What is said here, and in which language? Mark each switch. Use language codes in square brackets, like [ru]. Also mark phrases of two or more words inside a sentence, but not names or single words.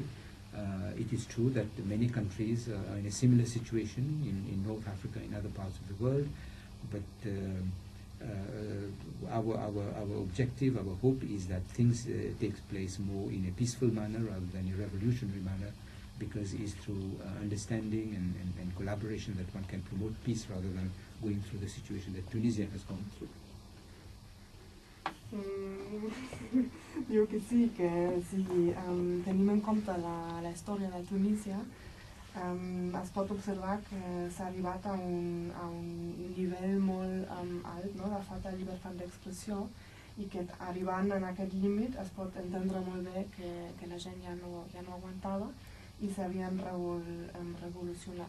[en] It is true that many countries are in a similar situation in North Africa, in other parts of the world, but our objective, our hope is that things take place more in a peaceful manner rather than a revolutionary manner, because it's through understanding and collaboration that one can promote peace rather than going through the situation that Tunisia has gone through. [ca] Diu que sí, que si tenim en compte la història de Tunísia, es pot observar que s'ha arribat a un nivell molt alt, no?, de falta de llibertat d'expressió, i que arribant en aquest límit es pot entendre molt bé que la gent ja no aguantava i s'havien revolucionat.